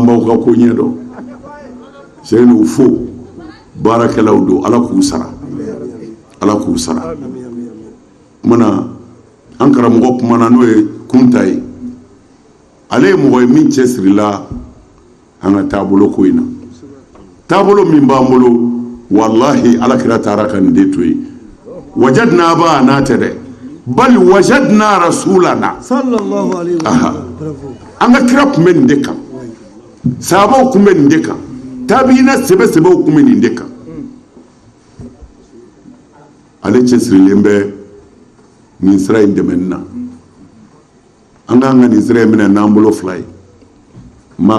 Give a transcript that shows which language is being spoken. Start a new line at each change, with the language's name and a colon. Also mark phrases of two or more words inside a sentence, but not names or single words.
Bambara: baw ka ko ɲɛ dɔn sɛkinɛ fo baarakɛlaw don ala k'u sara ala k'u sara kumana an karamɔgɔ kumana n'o ye kunta ye ale ye mɔgɔ ye min cɛsirila an ka taabolo ko in na taabolo min b'an bolo wallahi alakira taara ka nin de to yen wajadna ba n'a tɛ dɛ bali
Arabic: وجدنا رسولنا صلى الله عليه وسلم
Bambara: an ka kira tun bɛ nin de kan sahabaw tun bɛ nin de kan tabiina sɛbɛsɛbɛw tun bɛ nin de kan ale cɛsirilen bɛ nin sira in dɛmɛni na an k'an ka nin sira in minɛ n'an bolo fila ye maa